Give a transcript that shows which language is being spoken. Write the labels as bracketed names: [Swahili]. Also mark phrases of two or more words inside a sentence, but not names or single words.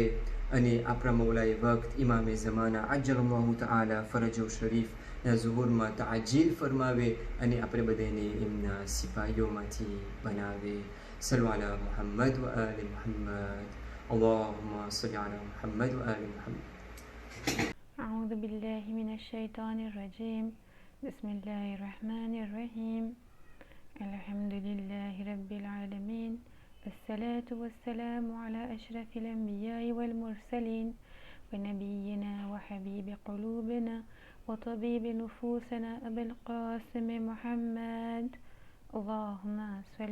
[Gujarati] અને આપણા મૌલાએ વક્ત ઇમામે ઝમાના [Arabic] عجل الله تعالى فرجه الشريف [Gujarati] ના ઝુહુરમાં તાજીલ ફરમાવે અને આપણે બધાને એમના સિપાહીઓમાંથી બનાવે. [Arabic] صلوا على محمد وآل محمد. اللهم صل على محمد وآل محمد. أعوذ بالله من الشيطان الرجيم بسم الله الرحمن الرحيم الحمد لله رب العالمين الصلاة والسلام على أشرف الأنبياء والمرسلين ونبينا وحبيب قلوبنا وطبيب نفوسنا أبي القاسم محمد اللهم صل